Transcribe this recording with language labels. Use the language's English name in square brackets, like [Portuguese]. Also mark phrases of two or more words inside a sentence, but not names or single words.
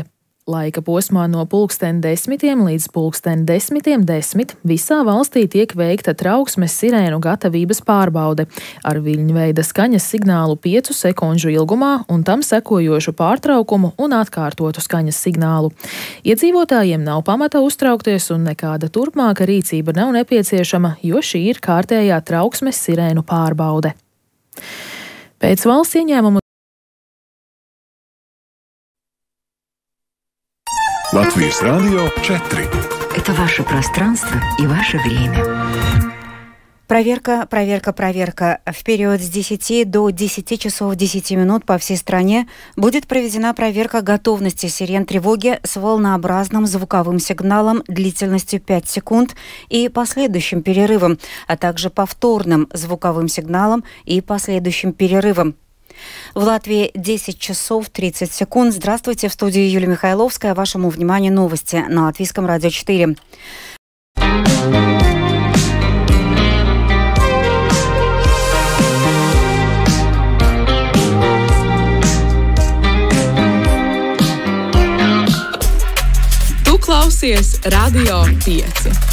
[Latvian] Laika posmā no 10:10 līdz 10:10 visā valstī tiek veikta trauksmes sirēnu gatavības pārbaude ar viļņveida skaņas signālu 5 sekundžu ilgumā un tam sekojošu pārtraukumu un atkārtotu skaņas signālu. Iedzīvotājiem nav pamata uztraukties un nekāda turpmāka rīcība nav nepieciešama, jo šī ir kārtējā trauksmes sirēnu pārbaude. Pēc valsts ieņēmumu [Russian] Латвийс радио 4. Это ваше пространство и ваше время. Проверка. В период с 10 до 10 часов 10 минут по всей стране будет проведена проверка готовности сирен тревоги с волнообразным звуковым сигналом длительностью 5 секунд и последующим перерывом, а также повторным звуковым сигналом и последующим перерывом. В Латвии 10 часов 30 секунд. Здравствуйте, в студии Юлия Михайловская. Вашему вниманию новости на Латвийском радио 4. [Latvian] Tu klausies Radio 5.